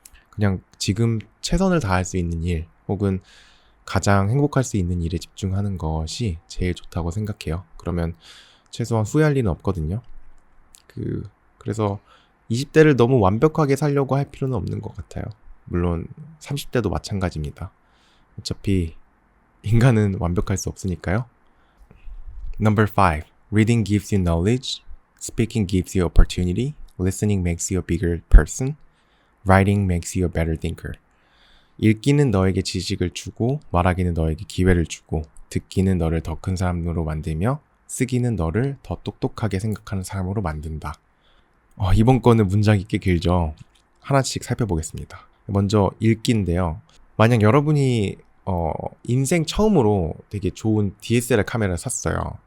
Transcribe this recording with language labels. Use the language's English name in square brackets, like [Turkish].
[Korean] 그냥 지금 최선을 다할 수 있는 일 혹은 가장 행복할 수 있는 일에 집중하는 것이 제일 좋다고 생각해요. 그러면 최소한 후회할 일은 없거든요. 그래서 20대를 너무 완벽하게 살려고 할 필요는 없는 것 같아요. 물론 30대도 마찬가지입니다. 어차피 인간은 완벽할 수 없으니까요. [English] Number 5. Reading gives you knowledge. Speaking gives you opportunity. Listening makes you a bigger person. Writing makes you a better thinker. [Korean] 읽기는 너에게 지식을 주고, 말하기는 너에게 기회를 주고, 듣기는 너를 더 큰 사람으로 만들며, 쓰기는 너를 더 똑똑하게 생각하는 사람으로 만든다. 이번 거는 문장이 꽤 길죠. 하나씩 살펴보겠습니다. 먼저 읽기인데요. 만약 여러분이 인생 처음으로 되게 좋은 DSLR 카메라를 샀어요.